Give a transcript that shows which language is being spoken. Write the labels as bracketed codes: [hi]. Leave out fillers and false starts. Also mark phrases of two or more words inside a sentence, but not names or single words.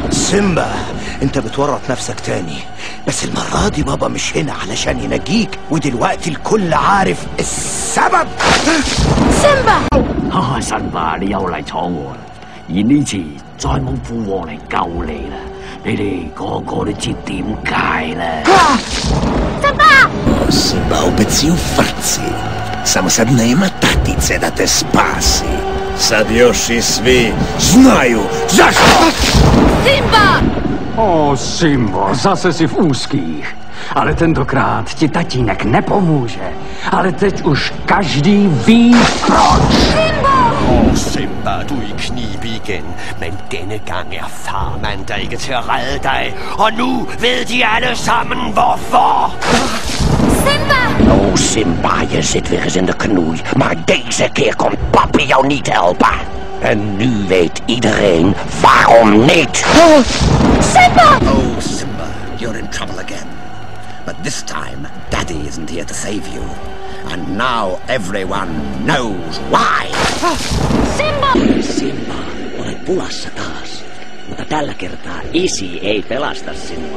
[ar] سيمبا، انت بتورط نفسك تاني، بس المرة دي بابا مش هنا علشان ينجيك، ودلوقتي الكل عارف السبب. سيمبا [yue] 神爸，你又嚟闖禍啦！而呢次再冇父王嚟救你啦，你哋個個都知點解啦。 [ar] سيمبا Simba obețiu frci. [hr] Samo sad nema tatice da te spasi. Sad još i svi znaju zašto! Simba! [cs] O, Simbo, zase si v úzkých. Ale tentokrát ti tatínek nepomůže. Ale teď už každý ví proč. Simba! [da] Åh, Simba, du er i knibe igen. Men denne gang er farmand der ikke til at redde dig. Og nu ved de alle sammen hvorfor. Simba! [nl] Oh, Simba, je zit weer eens in de knoei. Maar deze keer komt papi jou niet helpen. En nu weet iedereen waarom niet. Simba! [en] Oh, Simba, you're in trouble again. But this time, Daddy isn't here to save you. And now everyone knows why. Simba! [fi] Simba, olet pulassa taas. Mutta tällä kertaa isi ei pelasta sinua.